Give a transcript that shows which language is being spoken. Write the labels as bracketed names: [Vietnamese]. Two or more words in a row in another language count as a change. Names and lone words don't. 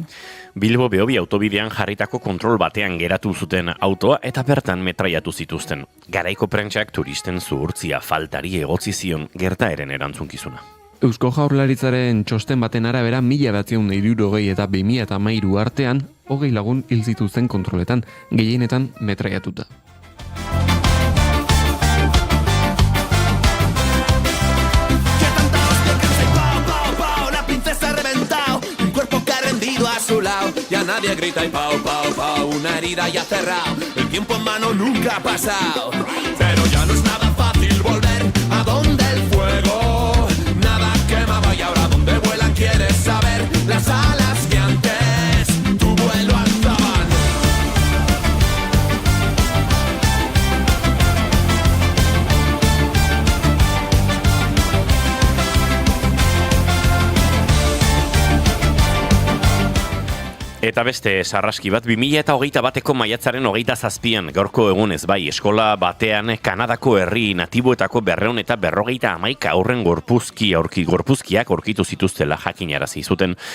[Basque] Bilbo Beobi autobidean jarritako kontrol batean geratu zuten autoa eta bertan metraiatu zituzten. Garaiko prentsak turisten zuhurtzia faltari egotzi zion gertaeren erantzunkizuna. Eusko Jaurlaritzaren txosten baten arabera 1960 eta 2013 artean 20 lagun hil zituzten kontroletan, gehienetan metraiatuta. [Spanish] Ya nadie grita y pau, pau, pau, una herida ya cerrado, el tiempo en mano nunca ha pasado, pero ya no es nada fácil volver a donde el fuego nada quemaba y ahora donde vuelan quieres saber las alas que antes tu vuelo alzaban. [Basque] Eta beste sarraski bat, 2021ko maiatzaren 27an gaurko egunez bai, eskola batean Kanadako herri natiboetako 251 haurren gorpuzkiak aurkitu zituztela jakinarazi zuten.